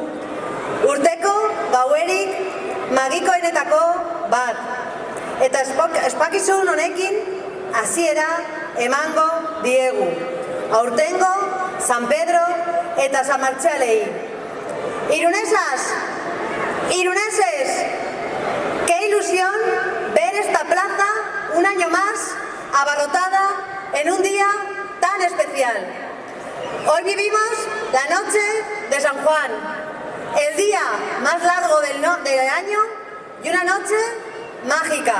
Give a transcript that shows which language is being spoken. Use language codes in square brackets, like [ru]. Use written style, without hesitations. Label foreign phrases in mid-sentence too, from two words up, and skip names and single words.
[eu] Urteko gauerik magikoenetako bat. Eta espakizun honekin hasiera emango diegu. Aurtengo San Pedro eta San Martxalei. [es] Irunesas, iruneses, qué ilusión ver esta plaza un año más abarrotada en un día tan especial. Hoy vivimos la noche de San Juan, el día más largo del año y una noche mágica.